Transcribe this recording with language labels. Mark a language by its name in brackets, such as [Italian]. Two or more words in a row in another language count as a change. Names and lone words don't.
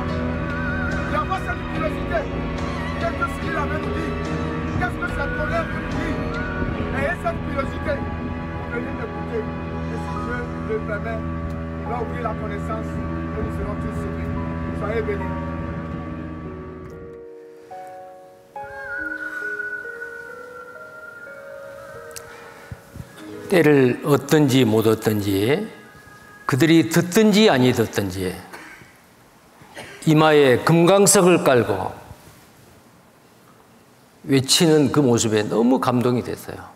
[French] Il y a pas cette curiosité. Qu'est-ce que ce qu'il avait nous dit? Qu'est-ce que cette colère nous dit? Ayez cette curiosité. Vous venez écouter. Et si Dieu le permet, il va ouvrir la connaissance et nous serons tous sauvés. Soyez bénis. [Korean] 때를 얻든지 못 얻든지, 그들이 듣든지 아니 듣든지 이마에 금강석을 깔고 외치는 그 모습에 너무 감동이 됐어요.